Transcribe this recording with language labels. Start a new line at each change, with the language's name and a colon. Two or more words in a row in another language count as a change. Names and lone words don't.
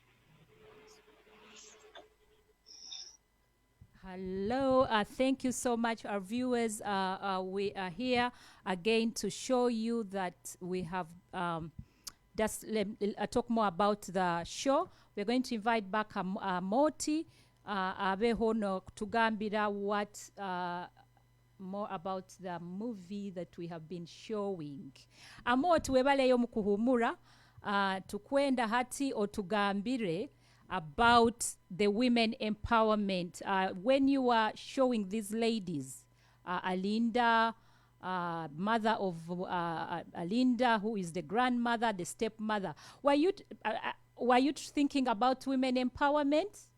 English: Hello, thank you so much, our viewers. We are here again to show you that we have just talk more about the show. We're going to invite back Amooti
Nyoro: abeho no tugambira
English: what more about the movie that we have been showing.
Nyoro: Amooti webaleyo mu kuhumura tukwenda hati otugambire
English: about the women empowerment. When you were showing these ladies, Alinda, mother of Alinda, who is the grandmother, the stepmother, were you thinking about women empowerment?